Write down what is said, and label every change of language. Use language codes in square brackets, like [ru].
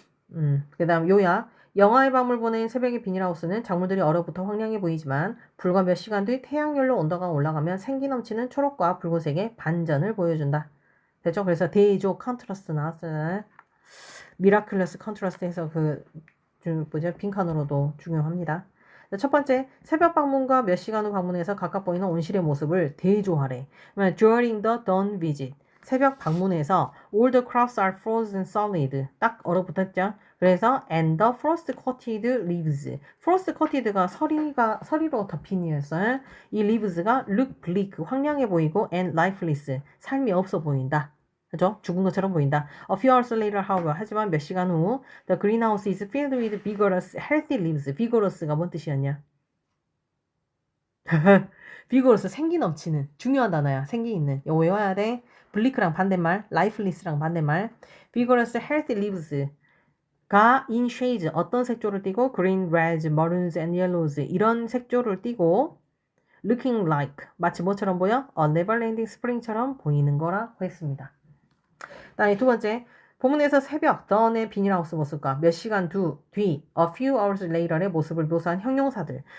[ko] 그 다음 요약, 영하의 밤을 보낸 새벽의 비닐하우스는 작물들이 얼어붙어 황량해 보이지만 불과 몇 시간 뒤 태양열로 온도가 올라가면 생기 넘치는 초록과 붉은색의 반전을 보여준다. 됐죠? 그래서 대조 컨트라스트 나왔잖아요. 미라클러스 컨트라스트에서 빈칸으로도 중요합니다. 첫 번째, 새벽 방문과 몇 시간 후 방문해서 각각 보이는 온실의 모습을 대조하래. [en] During the dawn visit. [ko] 새벽 방문해서 [en] all the crops are frozen solid. [ko] 딱 얼어붙었죠? [en] 그래서 and the frost coated leaves. [ko] frost coated가 서리로 덮인 이었어요. 이 leaves가 [en] look bleak, [ko] 황량해 보이고 [en] and lifeless, [ko] 삶이 없어 보인다. 그죠? 죽은 것처럼 보인다. [en] A few hours later, however, [ko] 하지만 몇 시간 후, [en] the greenhouse is filled with vigorous, healthy leaves. [ko] vigorous가 뭔 뜻이었냐? vigorous, 생기 넘치는. 중요한 단어야. 생기 있는. 이거 외워야 돼. bleak랑 반대말, lifeless랑 반대말. [en] vigorous, healthy leaves가 in shades, [ko] 어떤 색조를 띠고, [en] green, reds, maroons, and yellows. [ko] 이런 색조를 띠고, [en] looking like, [ko] 마치 뭐처럼 보여? [en] never-ending spring [ko] 처럼 보이는 거라고 했습니다. 다음에 두 번째, 본문에서 새벽, dawn의 비닐하우스 모습과 몇 시간 뒤, [en] a few hours later [ko] 의 모습을 묘사한 형용사들.